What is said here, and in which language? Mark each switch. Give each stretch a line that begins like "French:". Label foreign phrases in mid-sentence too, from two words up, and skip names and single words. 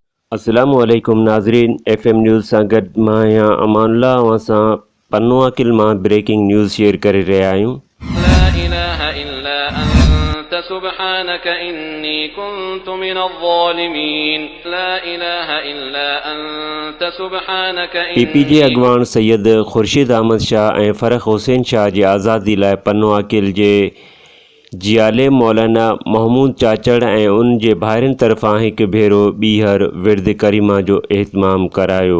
Arabic: السلام عليكم
Sindhi: नाज़रीन, FM न्यूज़ सां गॾु मां आहियां अमानुल्लाह। असां पन्नो अकिल मां
English: breaking news share
Sindhi: करे रहिया आहियूं।
Arabic: لا إله إلا أنت سبحانك إني كنت من الظالمين. لا إله إلا أنت سبحانك
Sindhi: PPJ अॻवान सैयद ख़ुर्शीद अहमद शाह ऐं फ़रख हुसैन शाह जी आज़ादी लाइ पन्नो अकिल जे जियाले मौलाना महमूद चाचड़ ऐं उन जे भाइरनि तरफ़ां हिकु भेरो ॿीहर विर्द करीमा जो एहतमाम करायो।